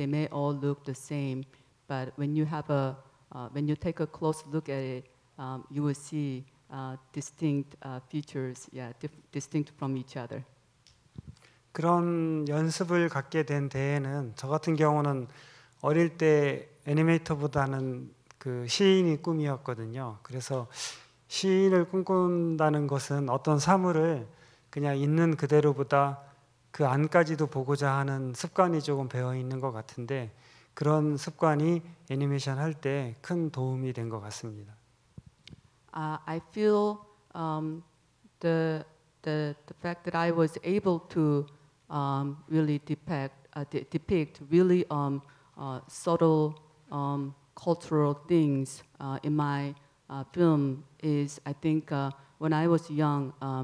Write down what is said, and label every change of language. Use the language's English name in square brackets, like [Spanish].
[English] They may all look the same, but when you take a close look at it, you will see distinct features, distinct from each other. [Korean] 그런 연습을 갖게 된 데에는 저 같은 경우는 어릴 때 애니메이터보다는 그 시인이 꿈이었거든요. 그래서 시인을 꿈꾼다는 것은 어떤 사물을 그냥 있는 그대로보다 그 안까지도 보고자 하는 습관이 조금 배어 있는 것 같은데 그런 습관이 애니메이션 할 때 큰 도움이 된 것 같습니다. [English] I feel the fact that I was able to really depict really subtle cultural things in my film is, I think, when I was young,